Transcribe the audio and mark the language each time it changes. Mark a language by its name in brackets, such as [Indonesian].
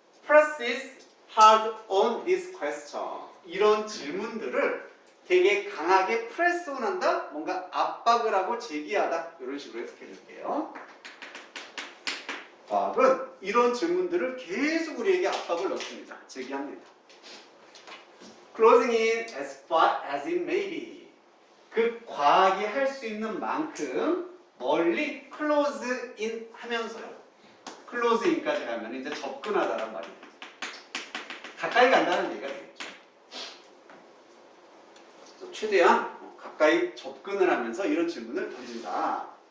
[English] Presses hard on this question. [Korean] 이런 질문들을 되게 강하게 프레스온한다? 뭔가 압박을 하고 제기하다. 이런 식으로 해석해 줄게요. 과학은 이런 질문들을 계속 우리에게 압박을 넣습니다. 제기합니다. [English] Closing in as far as it may be. [Korean] 그 과학이 할 수 있는 만큼 멀리 close in 하면서요. close in까지 가면 이제 접근하다란 말이 됩니다. 가까이 간다는 얘기가 되겠죠. 최대한 가까이 접근을 하면서 이런 질문을 던진다.